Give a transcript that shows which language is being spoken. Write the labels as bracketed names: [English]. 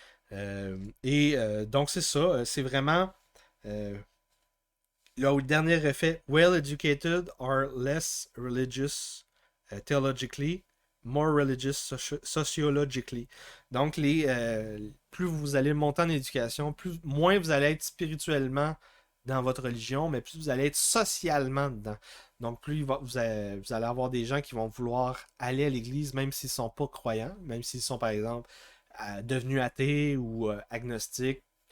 [French] Donc, c'est ça. C'est vraiment euh, le dernier effet. [English] Well educated are less religious theologically, more religious sociologically. [French] Donc, plus vous allez monter en éducation, moins vous allez être spirituellement dans votre religion, mais plus vous allez être socialement dedans. Donc, vous allez avoir des gens qui vont vouloir aller à l'église, même s'ils ne sont pas croyants, même s'ils sont, par exemple, devenus athées ou agnostiques.